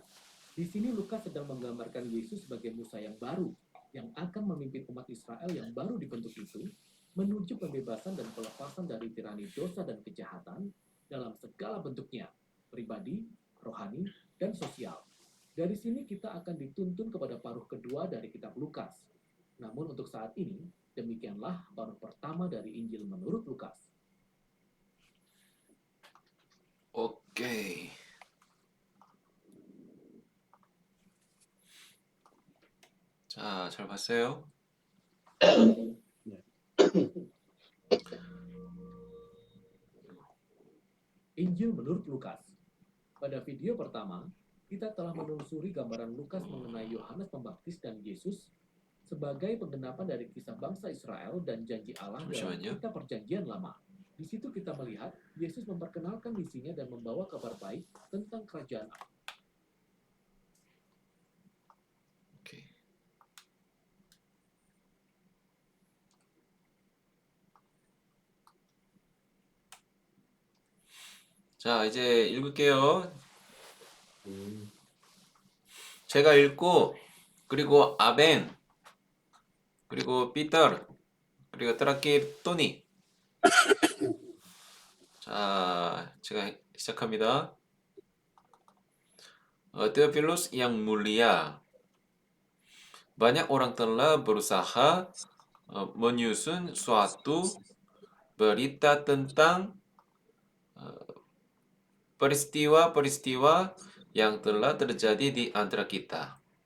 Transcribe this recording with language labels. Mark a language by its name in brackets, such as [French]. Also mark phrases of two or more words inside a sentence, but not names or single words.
[Indonesian] Di sini Lukas sedang menggambarkan Yesus sebagai Musa yang baru, yang akan memimpin umat Israel yang baru dibentuk itu, menuju pembebasan dan pelepasan dari tirani dosa dan kejahatan dalam segala bentuknya, pribadi, rohani, dan sosial. Dari sini kita akan dituntun kepada paruh kedua dari kitab Lukas. Namun untuk saat ini, demikianlah paruh pertama dari Injil menurut Lukas. [Korean] 오케이. 자, 잘 봤어요? [Indonesian] Injil menurut Lukas. Pada video pertama, kita telah menelusuri gambaran Lukas mengenai Yohanes Pembaptis dan Yesus sebagai penggenapan dari kisah bangsa Israel dan janji Allah dalam [Korean] 잠시만요. [Indonesian] kitab Perjanjian Lama. Di situ kita melihat Yesus memperkenalkan misinya dan membawa kabar baik tentang kerajaan Allah. [Korean] 오케이. 자, 이제 읽을게요. 제가 읽고, 그리고 아벤, 그리고 피터, 그리고 트라키 토니. 자, 제가 시작합니다. [Indonesian] Theophilus yang mulia, banyak orang telah berusaha menyusun suatu berita tentang peristiwa-peristiwa yang telah terjadi di antara kita.